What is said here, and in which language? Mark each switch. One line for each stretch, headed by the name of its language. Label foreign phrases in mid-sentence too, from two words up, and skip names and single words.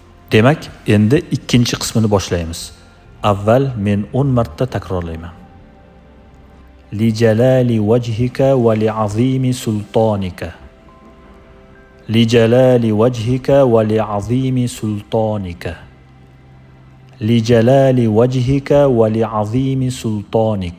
Uzbek: Demak, endi ikkinchi qismini boshlaymiz. Avval men 10 marta takrorlayman.
Arabic: لجلال وجهك ولعظيم سلطانك. لجلال وجهك ولعظيم سلطانك. لجلال وجهك ولعظيم سلطانك.